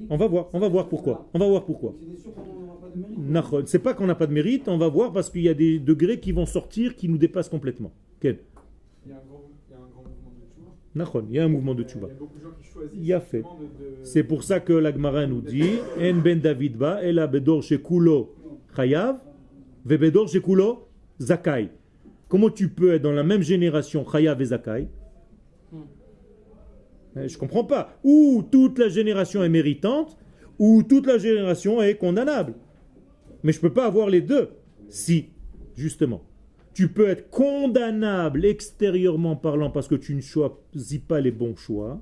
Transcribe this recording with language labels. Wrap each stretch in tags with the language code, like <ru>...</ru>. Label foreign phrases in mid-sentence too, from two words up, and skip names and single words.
<fr>On va voir pourquoi. C'est pas qu'on n'a pas de mérite, on va voir parce qu'il y a des degrés qui vont sortir qui nous dépassent complètement. Quel? Il y a un grand mouvement de tchouva. Nachon, il y a un mouvement de tchouva. Il y a beaucoup de gens qui choisissent. Il y a fait. justement C'est pour ça que la Gemara nous dit</fr> <he>אין בן דוד בא, אלא בדור שכולו חייב, ובדור שכולו זכאי.</he> <fr>Comment tu peux être dans la même génération chayav et zakai? Je comprends pas. Ou toute la génération est méritante, ou toute la génération est condamnable. Mais je peux pas avoir les deux. Si, justement. Tu peux être condamnable extérieurement parlant parce que tu ne choisis pas les bons choix.</fr>